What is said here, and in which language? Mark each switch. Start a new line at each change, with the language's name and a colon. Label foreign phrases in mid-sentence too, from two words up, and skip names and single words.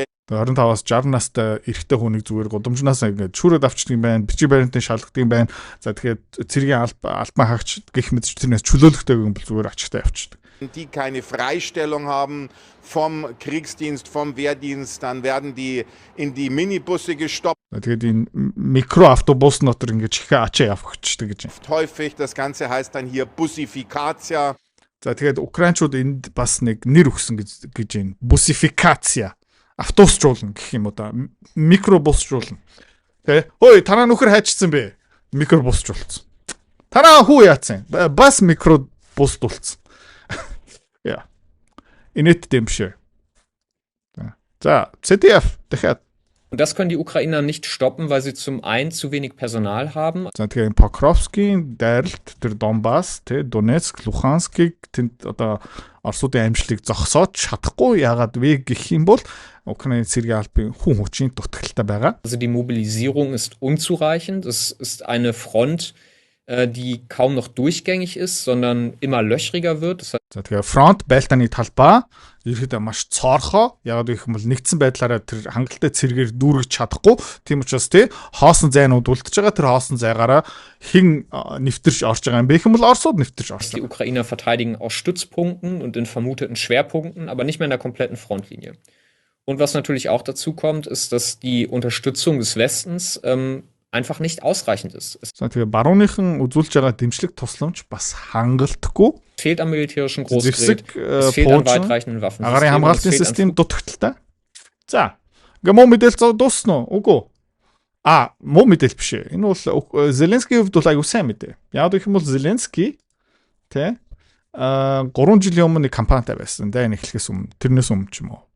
Mongolian: 25-аас 60 настай эрэгтэй хүнийг зүгээр гудамжнаас ингээд шүүрээд авчдаг юм байна. Бичиг баримтын шалгадаг юм байна. За тэгэхээр цэргийн албан хаагч гэх мэт тэрнээс чөлөөлөхтэй юм бол зүгээр ачигтай явчихдаг.
German: Die keine Freistellung haben vom Kriegsdienst, vom Wehrdienst, dann werden die in die Minibusse gestoppt.
Mongolian: Тэгээд энэ микроавтобус дотор ингээд чихээ ачаа явчихдаг гэж.
German: Häufig das Ganze heißt dann hier Bussifikatia.
Mongolian: За тэгээд украинчууд энд бас нэг нэр өгсөн гэж байна. Bussifikatia. Автобусжуулна гэх юм уу да. Микробусжуулна. Тэ? Хөөе, танаа нөхөр хайчсан бэ? Микробусжуулсан. Танаа хүү яатсан? Бас микробусдуулсан. Ja. Инэт дэмшээ. За, CDF дахиад.
German: Und das können die Ukrainer nicht stoppen, weil sie zum einen zu wenig Personal haben.
Mongolian: За тэгээд Покровскийн дайралт тэр Донбасс, тэ Донецк, Луханскийг тэнд одоо Оросуудын амжилтыг зогсоож чадахгүй яагаад вэ гэх юм бол Украины цэргийн албан хүн хүчийн дутагдaltaй байгаа.
German: Also die Mobilisierung ist unzureichend. Es ist eine Front, die kaum noch durchgängig ist, sondern immer löchriger wird.
Mongolian: За тэгээд фронт байлтааны талбай ерөөдөө маш цоорхоо яагаад гэх юм бол нэгдсэн байдлаараа тэр хангалттай цэргээр дүүргэж чадахгүй. Тийм учраас тий хоосон зайнууд үлдчихэж байгаа. Тэр хоосон зайгаараа хэн нэвтэрч орж байгаа юм бэ гэх юм бол Оросууд нэвтэрч орсон.
German: Die Ukrainer verteidigen aus Stützpunkten und in vermuteten Schwerpunkten, aber nicht mehr in der kompletten Frontlinie. Und was natürlich auch dazu kommt, ist, dass die Unterstützung des Westens einfach nicht ausreichend ist. Es
Mongolian: Тэгээ барууныхан үзүүлж байгаа дэмжлэг тусламж бас хангалтгүй.
German: fehlt am militärischen Großgerät, es fehlt an weitreichenden Waffensystemen.
Mongolian: Агарын хамгаалтын систем дутагдaltaй. За, ингээ муу мэдээлэл дуусна уу? Үгүй. Муу мэдээлэл биш ээ. Энэ бол Зеленскийн хувьд бол аюу сайн мэдээ. Яг гэх юм бол Зеленский тэ 3 жилийн өмнө нэг кампанитай байсан. Дайн эхлэхээс өмнө, тэрнээс өмнө ч юм уу.